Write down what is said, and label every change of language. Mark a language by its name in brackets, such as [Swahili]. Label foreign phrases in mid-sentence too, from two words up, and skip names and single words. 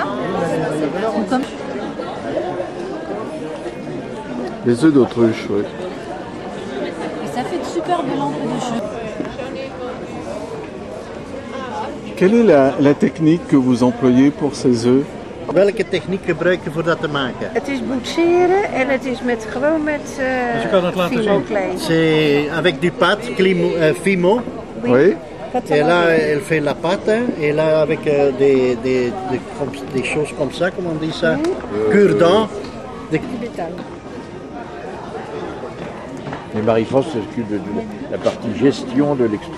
[French] Ou comme... Les œufs d'autruche, oui. Et ça fait de superbes lampes de cheveux. Quelle est la technique que vous employez pour ces œufs? [Dutch] Welke techniek gebruik je voor dat te maken? Het is boetseren en het is gewoon met Fimo-klei. [French] C'est avec du pâte, Fimo. Oui. Et là, elle fait la pâte, et là, avec des choses comme ça, comment on dit ça, cure-dents. Et Marie-France s'occupe de la partie gestion de l'expo.